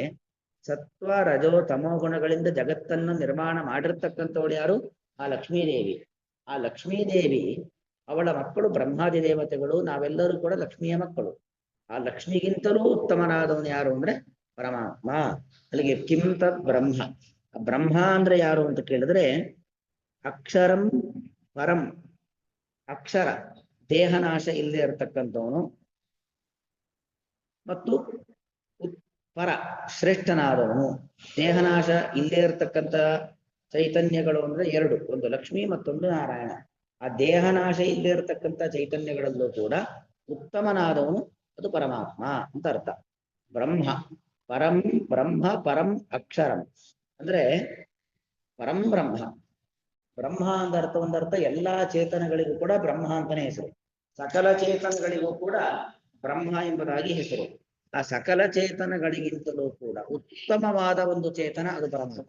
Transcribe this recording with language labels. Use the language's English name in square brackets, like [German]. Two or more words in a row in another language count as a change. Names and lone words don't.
[Kannada] ಸತ್ವ ರಜೋ ತಮೋಗುಣಗಳಿಂದ ಜಗತ್ತನ್ನು ನಿರ್ಮಾಣ ಮಾಡಿರ್ತಕ್ಕಂಥವಳು ಯಾರು? ಆ ಲಕ್ಷ್ಮೀದೇವಿ. ಆ ಲಕ್ಷ್ಮೀದೇವಿ ಅವಳ ಮಕ್ಕಳು ಬ್ರಹ್ಮಾದಿ ದೇವತೆಗಳು. ನಾವೆಲ್ಲರೂ ಕೂಡ ಲಕ್ಷ್ಮಿಯ ಮಕ್ಕಳು. ಆ ಲಕ್ಷ್ಮಿಗಿಂತಲೂ ಉತ್ತಮನಾದವನು ಯಾರು ಅಂದ್ರೆ ಪರಮಾತ್ಮ. [Sanskrit] ಅಲ್ಲಿಗೆ ಕಿಂ ತತ್ ಬ್ರಹ್ಮ. [Kannada] ಬ್ರಹ್ಮ ಅಂದ್ರೆ ಯಾರು ಅಂತ ಕೇಳಿದ್ರೆ [Sanskrit] ಅಕ್ಷರಂ ಪರಂ, [Kannada] ಅಕ್ಷರ ದೇಹನಾಶ ಇಲ್ಲದೆ ಇರತಕ್ಕಂಥವನು, ಮತ್ತು ಪರ ಶ್ರೇಷ್ಠನಾದವನು. ದೇಹನಾಶ ಇಲ್ಲದೆ ಇರತಕ್ಕಂಥ ಚೈತನ್ಯಗಳು ಅಂದ್ರೆ ಎರಡು, ಒಂದು ಲಕ್ಷ್ಮಿ ಮತ್ತೊಂದು ನಾರಾಯಣ. ಆ ದೇಹನಾಶ ಇಲ್ಲದೆ ಇರತಕ್ಕಂಥ ಚೈತನ್ಯಗಳಲ್ಲೂ ಕೂಡ ಉತ್ತಮನಾದವನು ಅದು ಪರಮಾತ್ಮ ಅಂತ ಅರ್ಥ. [Sanskrit] ಬ್ರಹ್ಮ ಪರಂ ಬ್ರಹ್ಮ ಪರಂ ಅಕ್ಷರಂ ಅಂದ್ರೆ ಪರಂ ಬ್ರಹ್ಮ. [Kannada] ಬ್ರಹ್ಮ ಅಂತ ಅರ್ಥ, ಒಂದರ್ಥ ಎಲ್ಲಾ ಚೇತನಗಳಿಗೂ ಕೂಡ ಬ್ರಹ್ಮ ಅಂತಾನೆ ಹೆಸರು. ಸಕಲ ಚೇತನಗಳಿಗೂ ಕೂಡ ಬ್ರಹ್ಮ ಎಂಬುದಾಗಿ ಹೆಸರು. ಆ ಸಕಲ ಚೇತನಗಳಿಗಿಂತಲೂ ಕೂಡ ಉತ್ತಮವಾದ ಒಂದು ಚೇತನ ಅದು ಪರಮಾತ್ಮ.